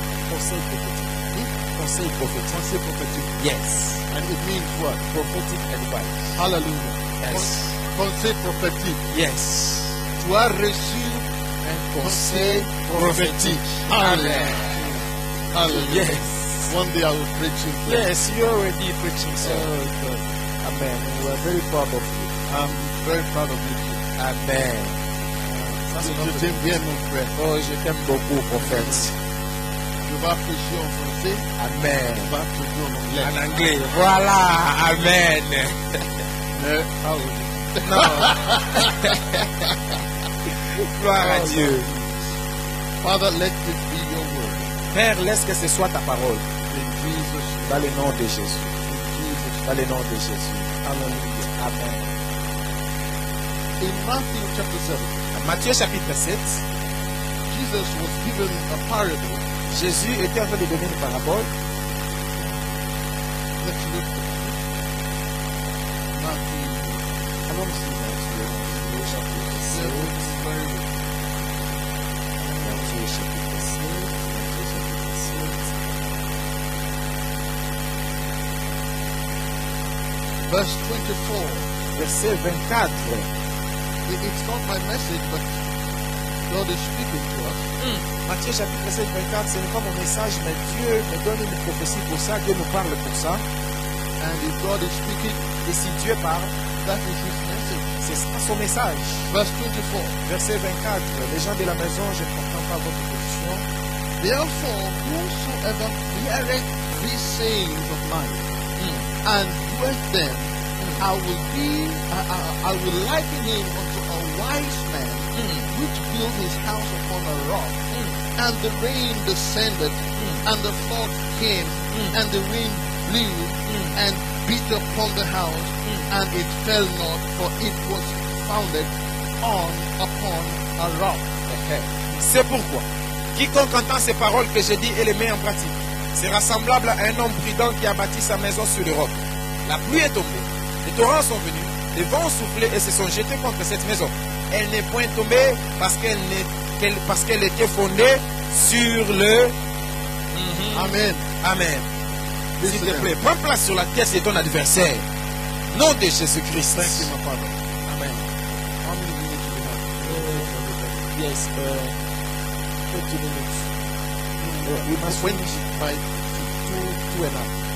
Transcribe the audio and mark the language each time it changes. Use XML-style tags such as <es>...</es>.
<fr>Conseil prophétique. Conseil prophétique. Conseil prophétique.</fr> <en>Yes. And it means what? Prophetic advice. Hallelujah. Yes.</en> <fr>Conseil prophétique.</fr> <en>Yes.</en> <fr>Tu as reçu Un conseil prophétique. Amen. Hallelujah.</fr> <en>Yes. One day I will preach in prayer. Yes, you're already preaching, sir. God. Amen. We are very proud of you. I'm very proud of you too.</en> <fr>Amen. Ça, c'est Je notre... t'aime bien, mon frère. Oh, je t'aime beaucoup, prophète. Je vais prêcher en français. Amen. Je vais prêcher en anglais. En anglais. Voilà. Amen. Mais, hallelujah. Non. Gloire à Dieu.</fr> <en>Father, let it be your word.</en> <fr>Père, laisse que ce soit ta parole.</fr> <en>In Jesus' name.</en> <fr>Dans le nom de Jésus.</fr> <en>In Jesus' name.</en> <fr>Dans le nom de Jésus. Hallelujah. Amen.</fr> <en>In Matthew chapter 7,</en> <fr>Matthieu chapitre 7,</fr> <en>Jesus was given a parable.</en> <fr>Jésus était en train de donner une parabole.</fr> <en>Let's look at Matthew</en> <fr>Allons-y, Matthieu chapitre 7.</fr> <en>7. Very good.</en> <fr>Matthieu chapitre 7. Matthieu chapitre 7.</fr> <en>Verse 24.</en> <fr>Verset 24.</fr> <en>It's not my message, but God is speaking to us.</en> <fr>Matthieu chapitre 7, 24, ce n'est pas mon message, mais Dieu me donne une prophétie pour ça, Dieu nous parle pour ça.</fr> <en>And if God is speaking,</en> <fr>Et si Dieu parle,</fr> <en>that is his message.</en> <fr>c'est ça son message.</fr> <en>Verse 24.</en> <fr>Verset 24, les gens de la maison, je ne comprends pas votre position.</fr> <en>Therefore, whosoever heareth these sayings of mine and doeth them, I will liken him unto a wise man which built his house upon a rock, and the rain descended, and the flood came, and the wind blew, and beat upon the house, and it fell not, for it was founded upon a rock.</en> <fr>C'est pourquoi, quiconque entend ces paroles que je dis et les met en pratique, sera semblable à un homme prudent qui a bâti sa maison sur le roc. La pluie est tombée, les torrents sont venus, les vents ont soufflé et se sont jetés contre cette maison. Elle n'est point tombée parce qu'elle était fondée sur le... Amen. Amen. S'il te plaît, prends place sur la tête de ton adversaire. Nom de Jésus-Christ.</fr> <en>Thank you, my Father. Amen. How many minutes do we have? Yes, 20 minutes. We must finish by 2 and a half.</en>